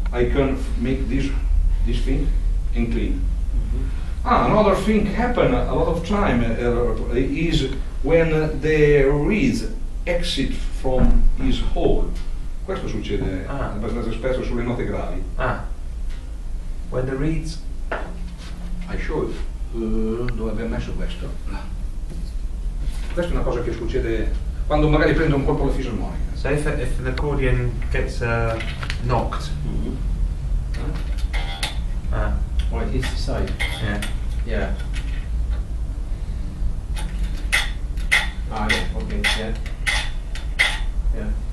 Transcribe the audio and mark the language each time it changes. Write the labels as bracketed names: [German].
[English] I can make this thing and clean. Another thing happen a lot of time is when the reeds exit from his hole. [Italian] Questo succede abbastanza spesso sulle note gravi. [English] When the reeds. I show you. [Italian] Dove abbiamo messo questo? Questa è una cosa che succede quando magari prende un colpo la fisarmonica. [English] So if an accordion gets knocked. Well, it hits the side. Yeah. Yeah. Ah, yeah. Okay. Yeah. Yeah.